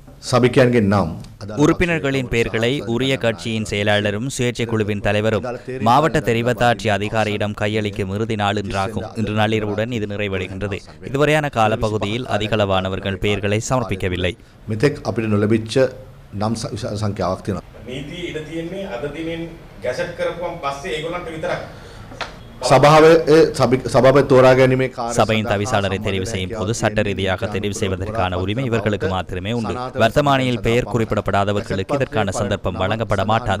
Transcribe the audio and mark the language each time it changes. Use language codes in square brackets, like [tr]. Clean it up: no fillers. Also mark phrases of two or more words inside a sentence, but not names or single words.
[si] සභිකයන්ගේ නම් [ta] உறுப்பினர்களின் பெயர்களை உரிய கட்சியின் செயலாளரும் சுயேட்சை குழுவின் தலைவரும் மாவட்ட தெரிவத்தாட்சி அதிகாரியிடம் கையளிக்கும் இறுதி நாள் இன்றாகும். இன்று நள்ளிரவுடன் இது நிறைவடைகின்றது. இதுவரையான காலப்பகுதியில் அதிகளவானவர்கள் பெயர்களை சமர்ப்பிக்கவில்லை. [si] මෙතෙක් අපිට නොලැබිච්ච නම් සංඛ්‍යාවක් තියෙනවා. නීති ඉඩ තියෙන්නේ අද දිනෙන් ගැසට් කරපුවම පස්සේ ඒගොල්ලන්ට විතරක්. சபாவை தோரா ගැනීමේ [ta] சபையின் தவிசாளரை தெரிவு செய்யும் போது சட்ட ரீதியாக தெரிவு செய்வதற்கான உரிமை இவர்களுக்கு மாத்திரமே உண்டு. வர்த்தமானியில் பெயர் குறிப்பிடப்படாதவர்களுக்கு இதற்கான சந்தர்ப்பம் வழங்கப்பட மாட்டாது.